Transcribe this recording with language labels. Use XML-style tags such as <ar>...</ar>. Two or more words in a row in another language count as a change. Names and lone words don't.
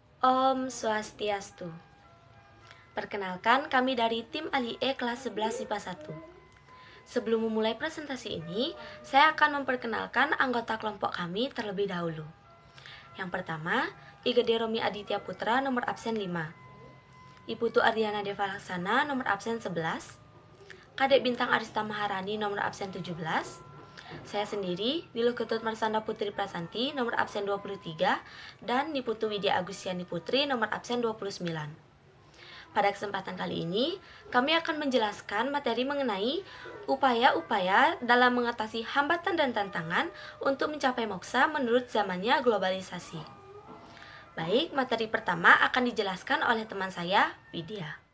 <id>Om Swastiastu. Perkenalkan, kami dari tim Ali E kelas 11 IPA 1. Sebelum memulai presentasi ini, saya akan memperkenalkan anggota kelompok kami terlebih dahulu. Yang pertama, Igede Romi Aditya Putra nomor absen 5. Iputu Ardiana Deva Laksana nomor absen 11. Kadek Bintang Arista Maharani nomor absen 17. Saya sendiri, Niluh Ketut Marsanda Putri Prasanti nomor absen 23 dan Niputu Widya Agustiani Putri nomor absen 29. Pada kesempatan kali ini, kami akan menjelaskan materi mengenai upaya-upaya dalam mengatasi hambatan dan tantangan untuk mencapai moksa menurut zamannya globalisasi. Baik, materi pertama akan dijelaskan oleh teman saya, Widya.</id>